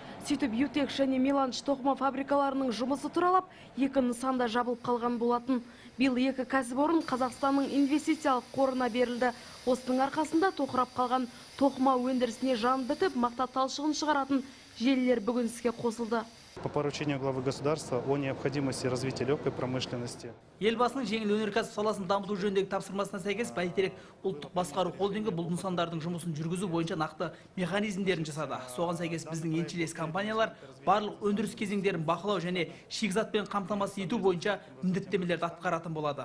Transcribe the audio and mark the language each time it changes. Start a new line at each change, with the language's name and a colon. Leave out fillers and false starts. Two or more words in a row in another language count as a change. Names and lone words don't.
Kazakh: Сөйтіп Ютекс және Меланж тоқыма фабрикаларының жұмысы туралап, екі нысанда жабылып қалған болатын. Биыл екі кәсіпорын Қазақстанның инвестициялық қорына берілді. Осының арқасында тоқырап қалған тоқыма өндірісіне жан бітіп, мақта талшығын шығаратын желілер бүгін іске қосылды.
Russian: По поручению главы государства о необходимости развития легкой промышленности.
Kazakh: Елбасының жеңіл өнеркәсіп саласын дамыту жөніндегі тапсырмасына сәйкес Бәйтерек ұлттық басқару холдингі бұл нысандардың жұмысын жүргізу бойынша нақты механизмдерін жасады. Соған сәйкес біздің еншілес компаниялар барлық өндіріс кезеңдерін бақылау және шикізатпен қамтамасыз ету бойынша міндеттемелерді атқаратын болады.